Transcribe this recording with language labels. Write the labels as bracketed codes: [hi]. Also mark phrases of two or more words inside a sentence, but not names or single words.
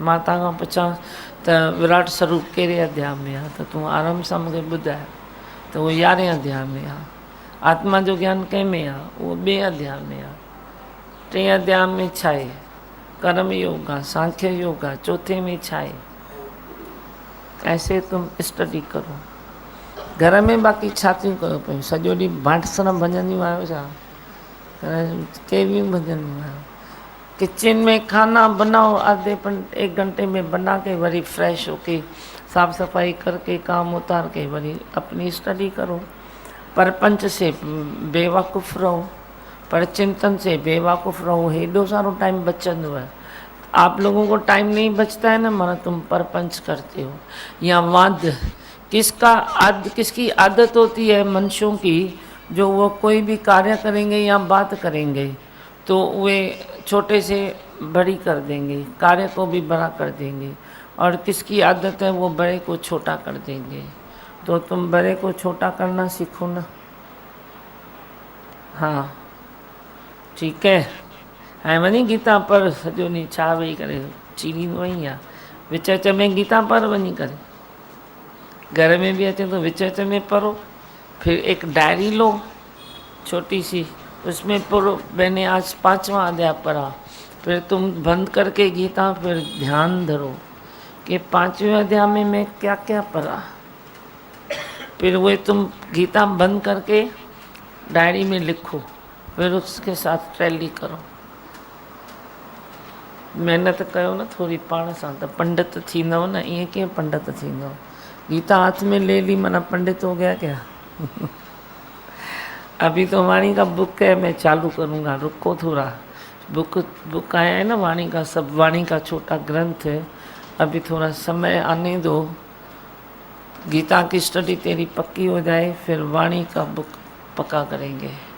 [sd] मां तव्हां खां पुछां त विराट स्वरूप कहिड़े अध्याय में आहे, त तूं आराम सां मूंखे ॿुधाए त उहो 11 अध्याय में आहे। आत्मा जो ज्ञान कंहिं में आहे, उहो 2 अध्याय में आहे। 3 अध्याय में छा आहे, कर्म योग आहे, सांख्य योग आहे, चौथे में छा आहे। [hi] ऐसे तुम स्टडी करो। [sd] घर में बाक़ी छा थियूं कयो पियूं? सॼो ॾींहुं बांटसण भॼंदियूं आहियो छा? [hi] के भी भजन किचन में खाना बनाओ, एक घंटे में बना के वरी फ्रेश होके साफ सफाई करके काम उतार के वरी अपनी स्टडी करो। परपंच से बेवकूफ़ रहो, पर चिंतन से बेवकूफ़ रहो, [sd] हेॾो सारो टाइम बचंदो है। [hi] आप लोगों को टाइम नहीं बचता है ना, माना तुम परपंच करते हो या वाद। किसकी आदत होती है मनुष्यों की, जो वो कोई भी कार्य करेंगे या बात करेंगे तो वे छोटे से बड़ी कर देंगे, कार्य को भी बड़ा कर देंगे। और किसकी आदत है वो बड़े को छोटा कर देंगे। तो तुम बड़े को छोटा करना सीखो ना। हाँ ठीक है। [sd] ऐं वञी गीता पर सॼो ॾींहुं छा वेही करे चीरींदो आहीं या विच विच में गीता पर वञी करे, घर में भी अचे तो विच विच में पढ़ो। [hi] फिर एक डायरी लो छोटी सी, उसमें पढ़ो मैंने आज 5वां अध्याय पढ़ा। फिर तुम बंद करके गीता फिर ध्यान धरो कि 5वें अध्याय में मैं क्या क्या पढ़ा। फिर वो तुम गीता बंद करके डायरी में लिखो, फिर उसके साथ टैली करो। [sd] महिनत कयो न थोड़ी पाण सां त पंडित थींदव न। ईअं कीअं पंडित थींदव? [hi] गीता हाथ में ले ली माना पंडित हो गया क्या? अभी तो वाणी का बुक है, मैं चालू करूँगा, रुको थोड़ा। बुक आया है ना वाणी का, सब वाणी का छोटा ग्रंथ है। अभी थोड़ा समय आने दो, गीता की स्टडी तेरी पक्की हो जाए, फिर वाणी का बुक पक्का करेंगे।